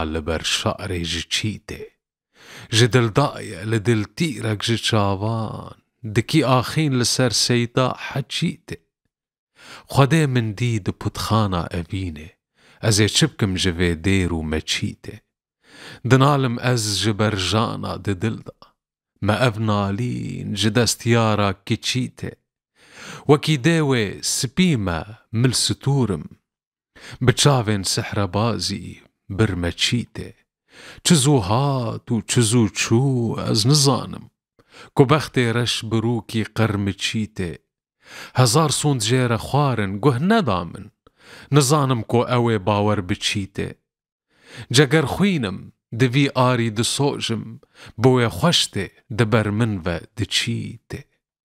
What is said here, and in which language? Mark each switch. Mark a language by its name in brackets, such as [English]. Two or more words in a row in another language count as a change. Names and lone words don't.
[Kurdish] لەبەر شەعرێ ژ چی تێ ژ دڵدایە لە دڵتیرەک ژ چاوان دکی ئاخین لەسەر سەیدا حەچی تێ خودێ من دی د پوتخانا ئەبینێ ئەزێ چ بکەم ژ vê دێر و مەچی تێ دنالم ئەز ژ بەرژانا د دڵدا مە ئەڤ نالین ژ دەستیارا کچی تێ وەکی دێوێ سپی مە مل ستورم bi çavên sehrebazî birmeçî tê çi zû hat û çi zû çû ez nizanim ku bextê reş bi rûkî qermiçî tê hezar sûnd jê re xwarin guh neda min nizanim ku ew ê bawer biçî tê cegerxwînim di vî arî disojim bi wê xweş tê di ber min ve diçî tê